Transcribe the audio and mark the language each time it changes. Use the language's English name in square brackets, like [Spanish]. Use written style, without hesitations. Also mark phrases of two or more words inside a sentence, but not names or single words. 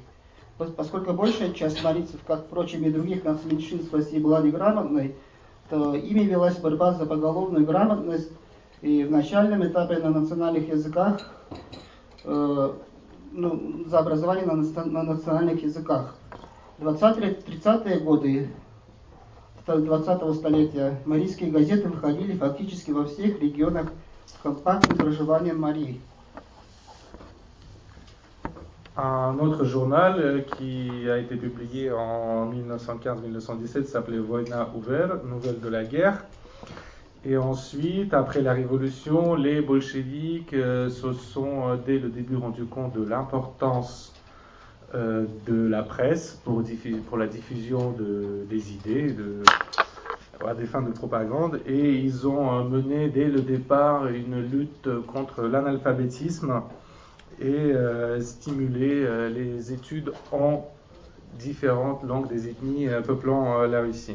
[Russian] Поскольку большая часть марийцев, как, впрочем, и других нацменьшинств в России, была неграмотной, то ими велась борьба за поголовную грамотность, и в начальном этапе на национальных языках за образование на национальных языках. В 20-30-е годы 20-го столетия марийские газеты выходили фактически во всех регионах с компактным проживанием Марии. [French] Un autre journal qui a été publié en 1915-1917 s'appelait Vojna Uver, Nouvelles de la guerre. Et ensuite, après la Révolution, les bolcheviks se sont dès le début rendu compte de l'importance de la presse pour la diffusion des idées, à des fins de propagande, et ils ont mené dès le départ une lutte contre l'analphabétisme et stimulé les études en différentes langues des ethnies peuplant la Russie.